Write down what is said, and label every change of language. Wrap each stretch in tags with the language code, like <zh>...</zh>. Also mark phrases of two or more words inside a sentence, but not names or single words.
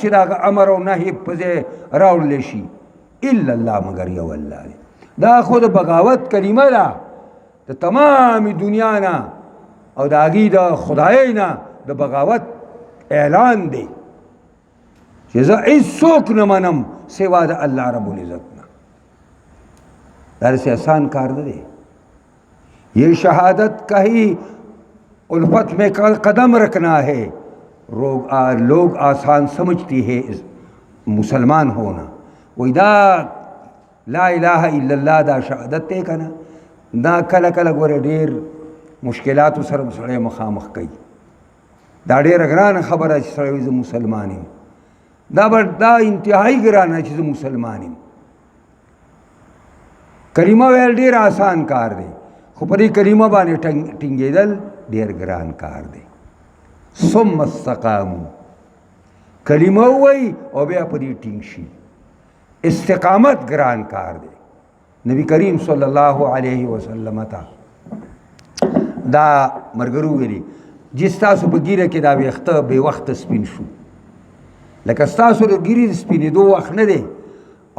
<ps>د هغه امر او نهي په ځای راوړلی شي</ps> <ar>الا الله</ar> <ps>مګر یو الله دی دا خو د بغاوت کلمه ده د تمام دنیا نه او د هغې د خدایۍ نه د بغاوت اعلان دی چې زه هېڅوک نه منم سوا د</ps> <ar>الله رب العزت</ar> <ps>نه دا داسې آسان کار نه دی</ps> <ur>یہ شہادت کا ہی الفت میں قدم رکھنا ہے لوگ آسان سمجھتی ہے مسلمان ہونا</ur> <ps>وہی دا</ps> <ar>لا الہ الا اللہ</ar> <ps>دا شہادت تے کنا دا کله کله ګوره ډېر مشکلاتو سره سړی مخامخ کوي دا ډېره ګرانه خبره چې سړی وایي زه مسلمان یم دا انتهایي ګرانه چې زه مسلمان یم کلمه ویل ډېر آسان کار دی خو په دې کلمه باندې ټینګېدل ډېر ګران کار دی</ps> <ar>ثم استقاموا</ar> <ps>کلمه ووایي او بیا په دې ټینګ شي استقامت ګران کار دی نبی کریم</ps> <ar>صلی الله علیه وسلم</ar> <ps>ته دا مرګرو ویلي چې ستاسو په ګیره کې دا ویښته بې وخته سپین شو لکه ستاسو د ګیرې د سپینېدو وخت نه دی او</ps>